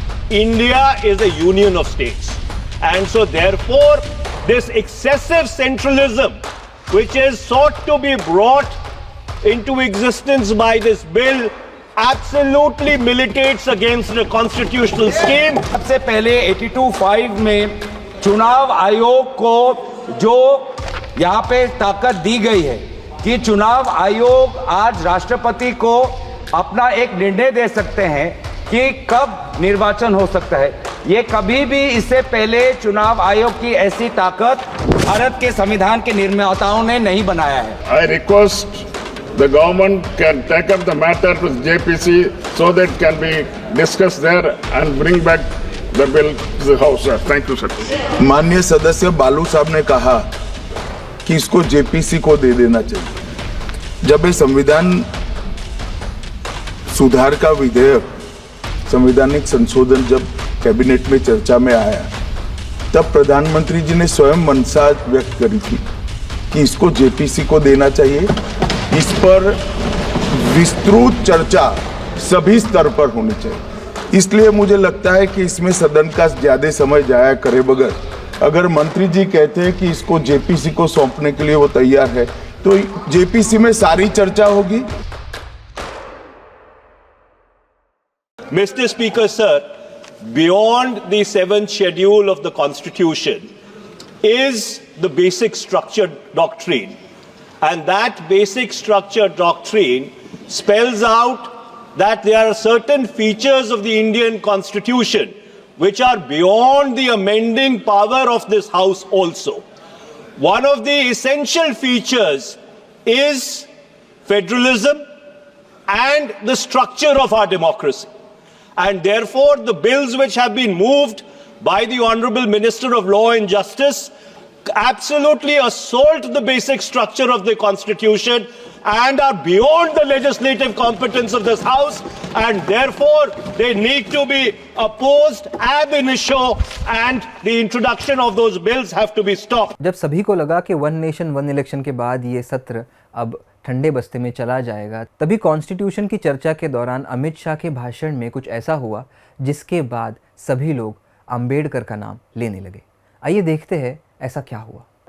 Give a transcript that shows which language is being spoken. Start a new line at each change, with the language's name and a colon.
English: India is a union of states, and so therefore this excessive centralism which is sought to be brought into existence by this bill absolutely militates against the constitutional scheme.
Hindi: सबसे पहले 82(5) में चुनाव आयोग को जो यहाँ पे ताकत दी गई है कि चुनाव आयोग आज राष्ट्रपति को अपना एक निर्णय दे सकते हैं कि कब निर्वाचन हो सकता है। ये कभी भी इससे पहले चुनाव आयोग की ऐसी ताकत भारत के संविधान के निर्माताओं ने नहीं बनाया है।
English: I request the government can take up the matter with JPC so that can be discussed there and bring back the bill to the house. Thank you, sir.
Hindi: माननीय सदस्य बालू साहब ने कहा कि इसको जेपीसी को दे देना चाहिए। जब ये संविधान सुधार का विधेयक, संवैधानिक संशोधन जब कैबिनेट में चर्चा में आया तब प्रधानमंत्री जी ने स्वयं मंशा व्यक्त करी थी कि इसको जेपीसी को देना चाहिए। इस पर विस्तृत चर्चा सभी स्तर पर होनी चाहिए। इसलिए मुझे लगता है कि इसमें सदन का ज्यादा समय जाया करे बगैर अगर मंत्री जी कहते हैं कि इसको जेपीसी को सौंपने के लिए वो तैयार है तो जेपीसी में सारी चर्चा होगी।
English: Mr. Speaker, sir, beyond the 7th schedule of the Constitution is the basic structure doctrine. And that basic structure doctrine spells out that there are certain features of the Indian Constitution which are beyond the amending power of this House also. One of the essential features is federalism and the structure of our democracy. And therefore, the bills which have been moved by the Honorable Minister of Law and Justice absolutely assault the basic structure of the Constitution and are beyond the legislative competence of this House, and therefore they need to be opposed ab initio, and the introduction of those bills have to be stopped.
Hindi: जब सभी को लगा कि one nation one election के बाद ये सत्र अब ठंडे बस्ते में चला जाएगा, तभी कॉन्स्टिट्यूशन की चर्चा के दौरान अमित शाह के भाषण में कुछ ऐसा हुआ जिसके बाद सभी लोग अंबेडकर का नाम लेने लगे। आइए देखते हैं ऐसा क्या हुआ।